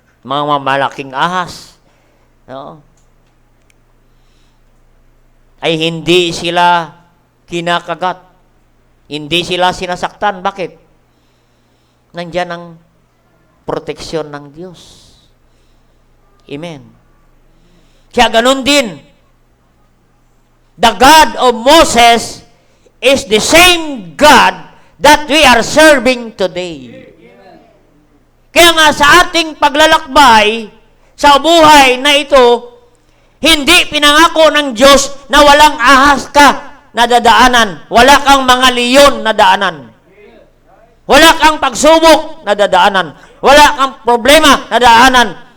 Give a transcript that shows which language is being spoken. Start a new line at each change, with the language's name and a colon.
Filipino: Mga malaking ahas, no? Ay hindi sila kinakagat. Hindi sila sinasaktan. Bakit? Nandyan ang proteksyon ng Diyos. Amen. Kaya ganun din,
English: the God of Moses is the same God that we are serving today.
Filipino: Kaya nga sa ating paglalakbay sa buhay na ito, hindi pinangako ng Diyos na walang ahas ka na dadaanan. Wala kang mga leon na daanan. Wala kang pagsubok na dadaanan. Wala kang problema na dadaanan.